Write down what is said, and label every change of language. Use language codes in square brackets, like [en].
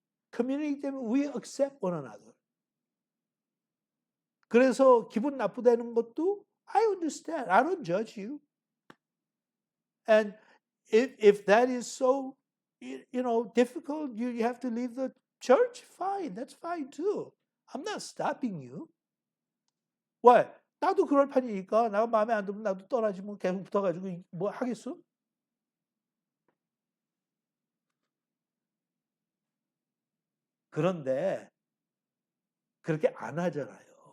[ko] 커뮤니티 때문에 [en] we accept one another. [ko] 그래서 기분 나쁘다는 것도 [en] I understand. I don't judge you. And if that is so, difficult, you have to leave the church, fine. That's fine too. I'm not stopping you. [ko] 왜? 나도 그럴 판이니까 나가 마음에 안 들면 나도 떠나지 뭐 계속 붙어가지고 뭐 하겠어? 그런데 그렇게 안 하잖아요.